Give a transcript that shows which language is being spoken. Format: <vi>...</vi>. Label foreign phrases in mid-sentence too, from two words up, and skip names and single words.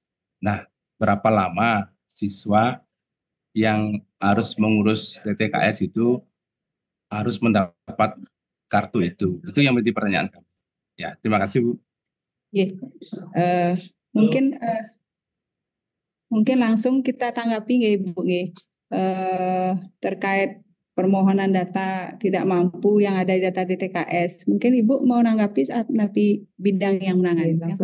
<id>Nah, berapa lama siswa yang harus mengurus DTKS itu harus mendapat kartu itu? Itu yang menjadi pertanyaan kami. Ya, terima kasih Bu. Oke. Mungkin langsung kita tanggapi nggih Bu nggih. Terkait permohonan data tidak mampu yang ada di data DTKS. Mungkin Ibu mau nanggapi saat napi bidang yang menangani. Langsung</id>